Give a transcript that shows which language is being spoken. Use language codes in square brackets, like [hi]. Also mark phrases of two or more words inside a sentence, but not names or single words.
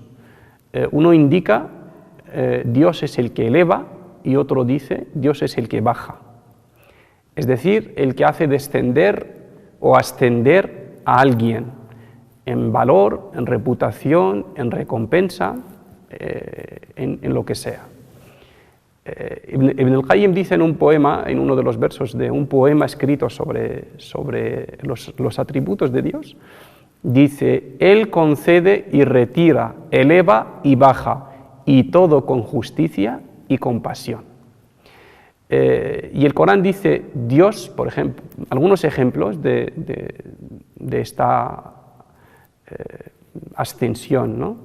[es] Uno indica Dios es el que eleva y otro dice Dios es el que baja. Es decir, el que hace descender o ascender a alguien en valor, en reputación, en recompensa, en lo que sea. Ibn al-Qayyim dice en un poema, en uno de los versos de un poema escrito sobre los atributos de Dios, dice: Él concede y retira, eleva y baja, y todo con justicia y compasión. Y el Corán dice, Dios, por ejemplo, algunos ejemplos de esta ascensión, ¿no?